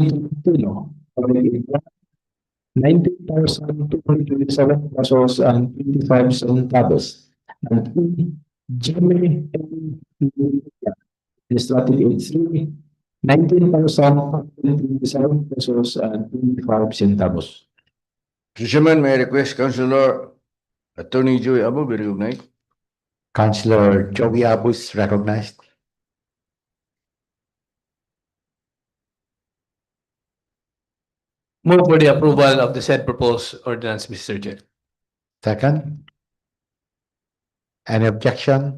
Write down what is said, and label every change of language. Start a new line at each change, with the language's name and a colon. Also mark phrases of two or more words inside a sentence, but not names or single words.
English: Tino, 19,227 pesos and 25 centavos. And E. Jeremy M. Administrative Aid 3, 19,527 pesos and 25 centavos. Mr. Chairman, may I request Councilor Attorney Joy Abo be recognized. Councilor Joey Abus recognized. Move for the approval of the said proposed ordinance, Mr. Chair. Second. Any objection?